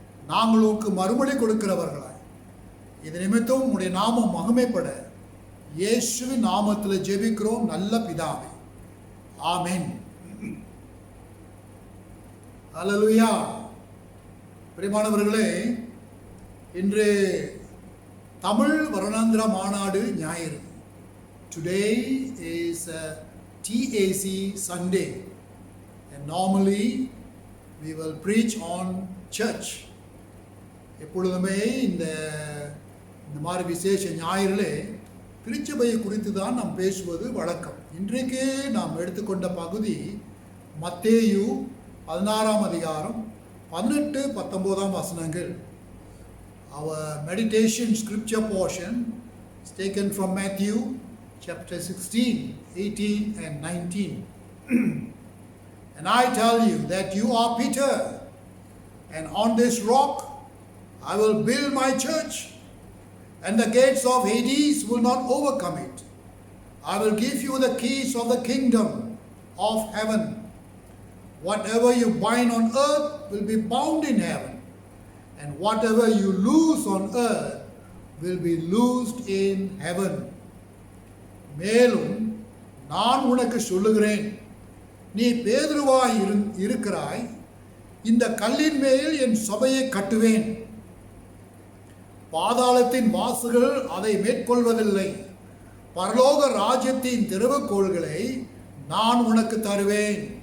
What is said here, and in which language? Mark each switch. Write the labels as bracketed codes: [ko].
[ta] நாங்கள் உனக்கு மறுமொழி கொடுக்கிறவர்களாய் இது நிமித்தம் உம்முடைய நாமம் மகிமைப்பட இயேசுவின் நாமத்தில் ஜெபிக்கிறோம் நல்ல பிதாவே, ஆமென். அல்லேலூயா. பிரியமானவர்களே, இன்று தமிழ் வருடாந்திர மாநாடு ஞாயிறு. [en] Today is a TAC Sunday and normally we will preach on church. [ta] எப்பொழுதுமே இந்த மாதிரி விசேஷ ஞாயிறிலே திருச்சபையை குறித்து தான் நாம் பேசுவது வழக்கம். இன்றைக்கு நாம் எடுத்துக்கொண்ட பகுதி மத்தேயு 16ஆம் அதிகாரம் 18-19 வசனங்கள். [en] Our meditation scripture portion is taken from Matthew chapter 16, 18 and 19. And I tell you that you are Peter, and on this rock I will build my church, and the gates of Hades will not overcome it. I will give you the keys of the kingdom of heaven. Whatever you bind on earth will be bound in heaven, and whatever you loose on earth will be loosed in heaven. [ta] மேலும் நான் உனக்கு சொல்லுகிறேன், நீ பேதுருவாய் இருக்கிறாய், இந்த கல்லின் மேல் என் சபையை கட்டுவேன், பாதாளத்தின் வாசல்கள் அதை மேற்கொள்வதில்லை, பரலோக ராஜ்யத்தின் திறவுகோல்களை நான் உனக்கு தருவேன்.